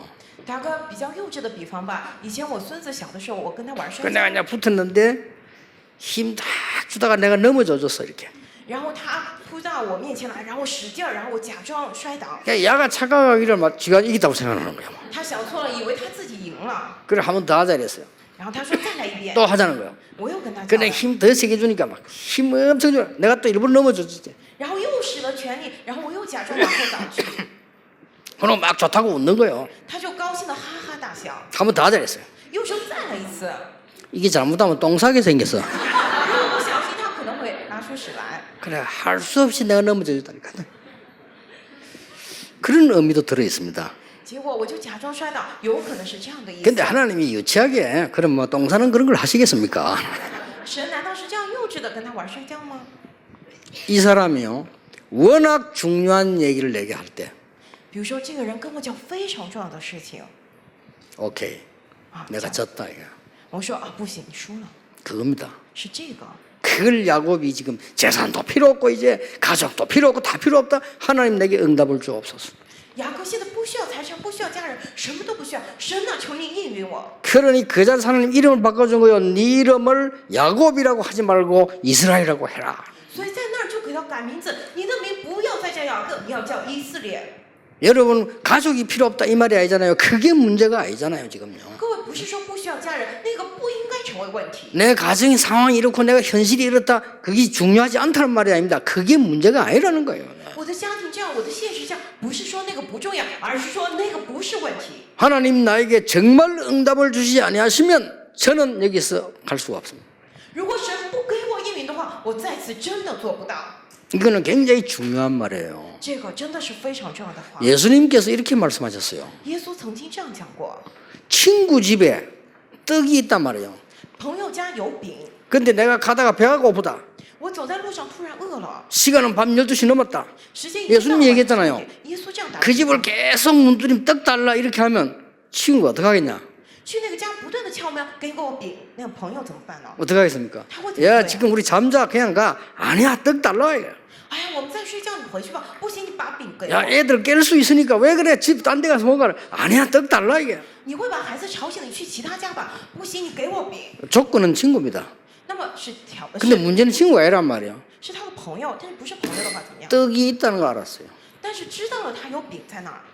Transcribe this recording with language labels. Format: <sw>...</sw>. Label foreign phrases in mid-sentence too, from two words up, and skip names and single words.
<zh>打个比较幼稚的比方吧，以前我孙子小的时候，我跟他玩</zh> <ko>그</ko> <zh>摔跤，</zh> <ko>내가 그냥 붙었는데 힘 딱 주다가 내가 넘어져줬어 이렇게.</ko> <zh>然后他扑到我面前来，然后使劲儿，然后我假装摔倒。</zh> <ko>그러니까 야가 착각하기를 막 지가 이기다고 생각하는 거야.</ko> <zh>他想错了，以为他自己赢了，</zh> <ko>그래 한 번 더 하자 그랬어요.</ko> <zh>然后他说再来一遍，</zh> <ko>또 하자는 거야.</ko> <zh>我又跟他叫</zh> <ko>근데</ko> <zh>了，</zh> <ko>힘 더 세게 주니까 막 힘 엄청 줘. 내가 또 일부러 넘어졌지.</ko> <zh>然后又使了全力，然后我又假装往后倒去，</zh> <ko>그럼 막 좋다고 웃는 거예요.</ko> <zh>他就高兴的哈哈大笑，</zh> <ko>한 번 더 하자 그랬어요.</ko> <zh>又说再来一次，</zh> <ko>이게 잘못하면 똥 싸게 생겼어.</ko> <zh>如果不小心，他可能会拿出屎来。</zh> <ko>그래 할 수 없이 내가 넘어졌다니까. 그런 의미도 들어 있습니다.</ko> <zh>结果我就假装摔倒，有可能是这样的意思。</zh> <ko>근데 하나님이 유치하게 그럼 뭐 똥 싸는 그런 걸 하시겠습니까?</ko> <zh>神难道是这样幼稚的跟他玩摔跤吗？</zh> <ko>이 사람이요 워낙 중요한 얘기를 내게 할 때</ko> <zh>比如说，这个人跟我讲非常重要的事情</zh> <ko>오케이</ko> <zh>啊，</zh> <ko>내가</ko> <zh>讲</zh> <ko>졌다 이거</ko> <zh>我说啊，不行，你输了，</zh> <ko>그겁니다.</ko> <zh>是这个。</zh> <ko>그걸 야곱이 지금 재산도 필요 없고 이제 가족도 필요 없고 다 필요 없다. 하나님 내게 응답을 주옵소서.</ko> <zh>雅各现在不需要财产，不需要家人，什么都不需要。神啊，求你应允我。</zh> <ko>그러니 그 자리에서 하나님 이름을 바꿔준 거요. 네 이름을 야곱이라고 하지 말고 이스라엘이라고 해라.</ko> <zh>所以在那儿就给他改名字，你的名不要再叫雅各，你要叫以色列。</zh> <ko>여러분 가족이 필요 없다 이 말이 아니잖아요. 그게 문제가 아니잖아요 지금요.</ko> <zh>各位不是说不需要家人，那个不应该成为问题。</zh> <ko>내 가정의 상황이 이렇고 내가 현실이 이렇다 그게 중요하지 않다는 말이 아닙니다. 그게 문제가 아니라는 거예요.</ko> <zh>我的家庭这样，我的现实这样，不是说那个不重要，而是说那个不是问题。</zh> <ko>하나님 나에게 정말 응답을 주시지 아니하시면 저는 여기서 갈 수가 없습니다.</ko> <zh>如果神不给我应允的话，我再次真的做不到。</zh> <ko>이거는 굉장히 중요한 말이에요.</ko> <zh>这个真的是非常重要的话。</zh> <ko>예수님께서 이렇게 말씀하셨어요.</ko> <zh>耶稣曾经这样讲过：</zh> <ko>친구 집에 떡이 있단 말이에요.</ko> <zh>朋友家有饼，</zh> <ko>근데 내가 가다가 배가 고프다.</ko> <zh>我走在路上突然饿了，</zh> <ko>시간은 밤 12시 넘었다.</ko> <zh>时间已经到</zh> <ko>예수님이</ko> <zh>了。</zh> <ko>얘기했잖아요.</ko> <zh>耶稣这样答</zh> <ko>그 집을 계속 문드림 떡 달라 이렇게 하면 친구가 어떻게 하겠냐?</ko> <zh>去那个家不断的敲门，给我饼，那个朋友怎么办呢？</zh> <ko>어떻게 하겠습니까? 하고 야 있어요. 지금 우리 잠자 그냥 가. 아니야 떡 달라. 이거.</ko> <zh>哎呀，我们在睡觉，你回去吧。不行，你把饼给</zh> <ko>야</ko> <zh>我。</zh> <ko>애들 깰 수 있으니까 왜 그래? 집 딴 데 가서 먹어라. 아니야 떡 달라 이게.</ko> <zh>你会把孩子吵醒，你去其他家吧。不行，你给我饼。</zh> <ko>조건은 친구입니다.</ko> <zh>那么是挑，</zh> <ko>근데</ko> <zh>是</zh> <ko>문제는 친구가 아니란 말이에요.</ko> <zh>是他的朋友，但是不是朋友的话怎么样？</zh> <ko>떡이 있다는 거 알았어요.</ko> <zh>但是知道了他有饼在那儿，</zh>